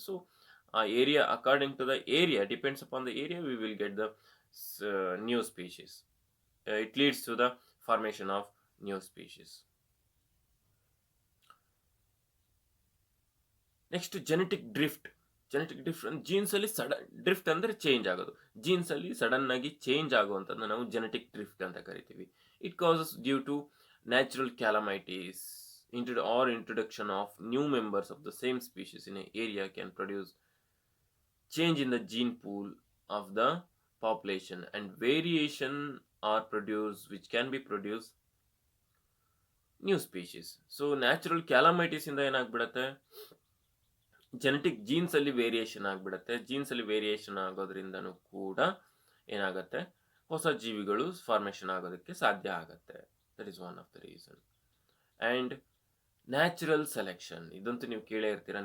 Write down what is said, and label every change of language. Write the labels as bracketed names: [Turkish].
[English] So ಆ area, according to the area, depends upon the area, we will get the new species. It leads to the formation of new species. [Kannada] Next genetic drift. Genetic drift jeans ಅಲ್ಲಿ sudden drift ಅಂದ್ರೆ change ಆಗೋದು. Jeans ಅಲ್ಲಿ sudden ಆಗಿ change ಆಗುವಂಥದ್ದನ್ನ ನಾವು genetic drift ಅಂತ ಕರಿತೀವಿ. [English] It causes due to natural calamities introduction of new members of the same species in an area can produce change in the gene pool of the population, and variation are produced which can be produced new species. So natural calamities [Kannada] ಇಂದ ಏನಾಗ್ಬಿಡತ್ತೆ, genetic jeans ಅಲ್ಲಿ variation ಆಗ್ಬಿಡತ್ತೆ. Jeans ಅಲ್ಲಿ variation ಆಗೋದ್ರಿಂದನೂ ಕೂಡ ಏನಾಗತ್ತೆ, ಹೊಸ ಜೀವಿಗಳು formation ಆಗೋದಕ್ಕೆ ಸಾಧ್ಯ ಆಗತ್ತೆ. [English] That is one of the reason. And natural selection, [Kannada] ಇದಂತೂ ನೀವು ಕೇಳೇ ಇರ್ತೀರ.